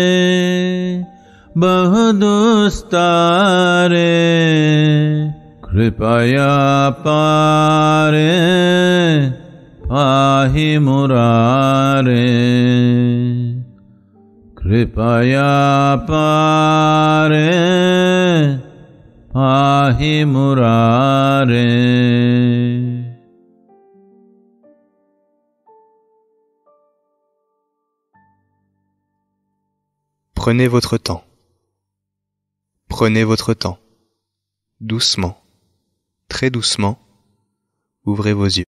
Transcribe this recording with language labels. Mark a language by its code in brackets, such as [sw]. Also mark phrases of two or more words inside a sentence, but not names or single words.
[sa] बहुदुस्तारे कृपया पारे पाहि मुरारे कृपया पारे पाहि मुरारे। [fr] Prenez votre temps. Prenez votre temps. Doucement, très doucement, ouvrez vos yeux.